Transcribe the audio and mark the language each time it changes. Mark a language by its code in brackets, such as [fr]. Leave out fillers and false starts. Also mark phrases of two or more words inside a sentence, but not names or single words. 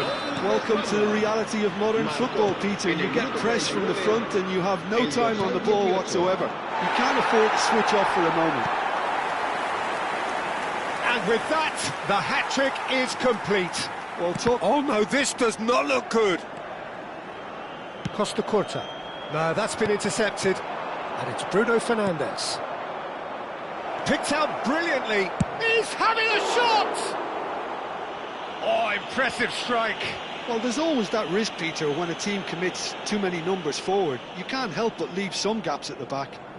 [en] Welcome to the reality of modern football, Peter. You get pressed from the front and you have no time on the ball whatsoever. You can't afford to switch off for a moment. And with that, the hat-trick is complete. Well, oh no, this does not look good. Costa Curta. No, that's been intercepted. And it's Bruno Fernandes. Picked out brilliantly. He's having a shot! Oh, impressive strike. Well, there's always that risk, Peter, when a team commits too many numbers forward. You can't help but leave some gaps at the back.